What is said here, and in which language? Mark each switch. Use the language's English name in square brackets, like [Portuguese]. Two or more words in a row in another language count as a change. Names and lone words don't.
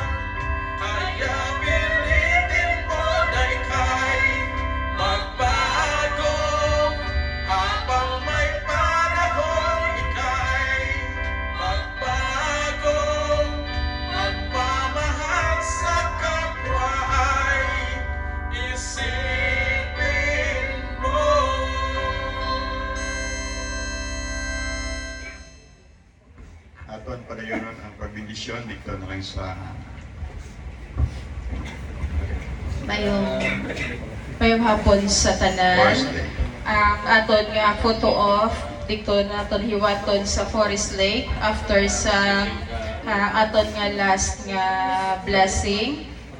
[Filipino] Kaya pilitin mo na ika'y magbago, habang may panahon ika'y magbago. Magmamahal sa kapwa ay isipin mo. [Hiligaynon] Aton padayonon ang pagbindisyon [Filipino] dito na lang [Hiligaynon] sa Mayong hapon sa tanan. Forest Lake. Ang aton nga photo off dito naton hiwaton sa Forest Lake after sa aton nga last nga blessing.